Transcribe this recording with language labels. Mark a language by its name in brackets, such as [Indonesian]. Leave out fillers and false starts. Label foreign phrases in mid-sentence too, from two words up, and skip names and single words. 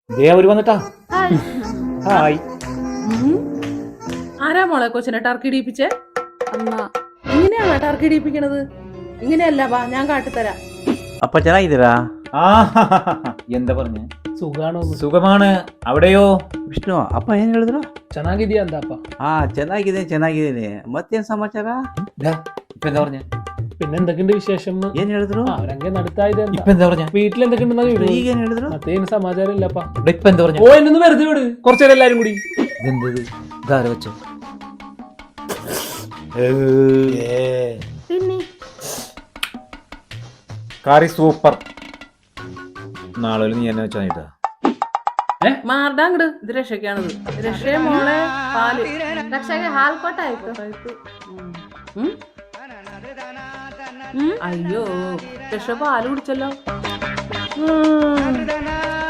[Malayalam] ദേ അവര് വന്നിട്ടാ. ഹായ്. ആരാ മോളെ കൊച്ചിനെ ടർക്കി ഇടിപ്പിച്ചേ? [Kannada] ಅಮ್ಮ [Malayalam] ഇങ്ങനെയാണോ ടർക്കി ഇടിപ്പിക്കണത്? ഇങ്ങനെയല്ല, വാ ഞാൻ കാട്ടിത്തരാം. [Kannada] ಅಪ್ಪ ಚೆನ್ನಾಗಿದ್ದೀರಾ? [Malayalam] ആ എന്താ പറഞ്ഞ? സുഖാണോ? സുഖമാണ്. അവിടെയോ? [Kannada] ವಿಷ್ಣು ಅಪ್ಪ ಏನ್ ಹೇಳಿದ್ರು? ಚೆನ್ನಾಗಿದ್ಯಾ ಅಂತಪ್ಪ. ಹಾ ಚೆನ್ನಾಗಿದ್ದೀನಿ ಮತ್ತೇನ್ ಸಮಾಚಾರ? [Malayalam] ഇപ്പൊ എന്താ പറഞ്ഞ? പിന്നെ എന്തൊക്കെയുണ്ട് വിശേഷം? [Kannada] ಏನ್ ಹೇಳಿದ್ರು? [Malayalam] അവരങ്ങെ നടത്തായത് ഇപ്പൊ എന്താ പറഞ്ഞ? വീട്ടിൽ എന്തൊക്കെയുണ്ടെന്ന് [Kannada] ಈಗೇನ್ ಹೇಳಿದ್ರು? ಮತ್ತೇನ್ ಸಮಾಚಾರ ಇಲ್ಲಪ್ಪಾ. [Malayalam] ഇപ്പൊ എന്താ പറഞ്ഞ? ഓ എന്നൊന്ന് വെറുതെ വിട്, കുറച്ചേരം എല്ലാരും കൂടി. ഇതെന്തത്? ഇതാര വെച്ചോ? കറി സൂപ്പർ. നാളെ നീ എന്നെ വെച്ചാ നീട്ടാ. മാറടാ അങ്ങട്. ഇത് രക്ഷയ്ക്കാണത്. രക്ഷയെ മോളെ പാല്. [Kannada] ರಕ್ಷಾಗೆ ಹಾಲು ಕೊಟ್ಟಾಯ್ತು. [Malayalam] അയ്യോ, രക്ഷ പാല് കുടിച്ചല്ലോ.